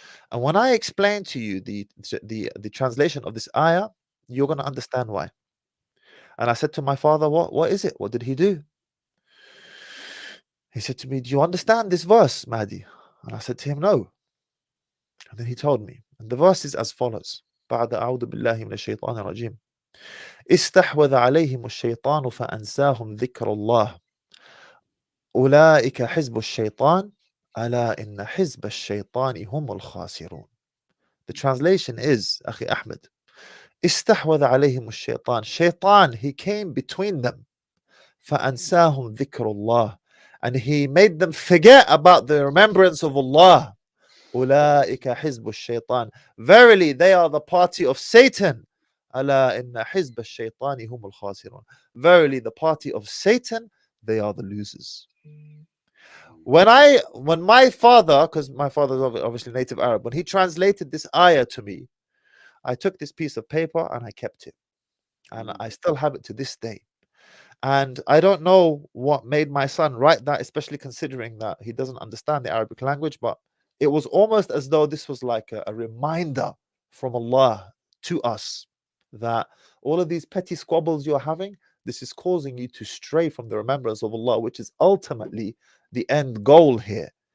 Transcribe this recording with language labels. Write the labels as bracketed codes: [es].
[en] And when I explain to you the translation of this ayah, you're going to understand why. And I said to my father, what is it? What did he do? He said to me, "Do you understand this verse, Mahdi?" And I said to him, "No." And then he told me. And the verse is as follows. [ar] بعد أعوذ بالله من الشيطان الرجيم استحوذ عليهم الشيطان فأنساهم ذكر الله أولئك حزب الشيطان ألا إن حزب الشيطان هم الخاسرون. [en] The translation is, Akhi Ahmed, [ar] استحوذ عليهم الشيطان. [en] Shaitan, he came between them. [ar] فأنساهم ذكر الله. [en] And he made them forget about the remembrance of Allah. [ar] أولئك حزب الشيطان. [en] Verily, they are the party of Satan. [ar] ألا إن حزب الشيطان هم الخاسرون. [en] Verily, the party of Satan, they are the losers. When my father, because my father is obviously native Arab, when he translated this ayah to me, I took this piece of paper and I kept it. And I still have it to this day. And I don't know what made my son write that, especially considering that he doesn't understand the Arabic language, but it was almost as though this was like a reminder from Allah to us that all of these petty squabbles you're having, this is causing you to stray from the remembrance of Allah, which is ultimately the end goal here.